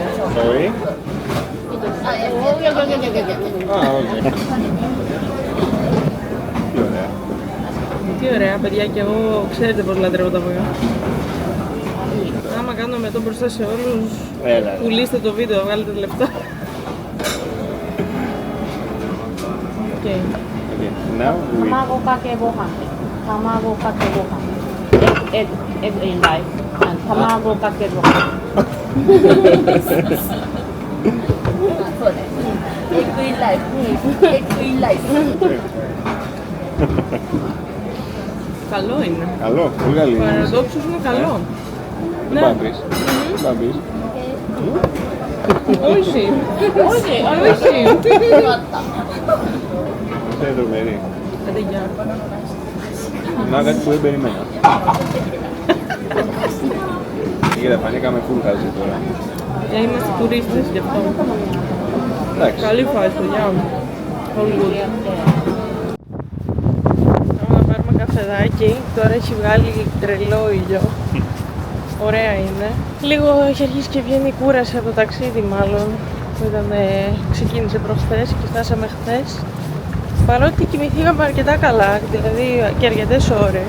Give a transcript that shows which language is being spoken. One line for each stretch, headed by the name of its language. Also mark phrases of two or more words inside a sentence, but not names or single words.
Greek: Sorry. Τι ωραία. Τι ωραία παιδιά, και εγώ ξέρετε πώς λατρεύω τα αυγά. Άμα κάνω μετό μπροστά σε όλους, πουλήστε το βίντεο, βγάλετε λεφτά. Okay.
English: Now we...
Japanese: 卵かけご飯。卵かけご飯.
English: Egg in rice and
Japanese: 卵かけご飯。そうね。エッグインライス。エッグインライス。
Greek: Καλό είναι. Καλό, πολύ καλή. Παραδόξως είναι καλό. Δεν πάει να πεις. Δεν πάει να πεις. Όχι. Όχι, όχι.
Japanese: よかった。
Greek: Αυτό είναι τρομερή. Άντε, γεια. Να, κάτι που δεν περίμενα. Κοίτα, φανήκαμε full χαζί τώρα. Είμαστε τουρίστες γι' αυτό. Εντάξει. Καλή φάση, παιδιά.
English: All good.
Greek: Πάμε να πάρουμε καφεδάκι. Τώρα έχει βγάλει τρελό ήλιο. Ωραία είναι. Λίγο έχει αρχίσει και βγαίνει η κούραση από το ταξίδι μάλλον. Που ξεκίνησε προχθές και φτάσαμε χθες. Παρότι κοιμηθήκαμε αρκετά καλά, δηλαδή και αρκετές ώρες.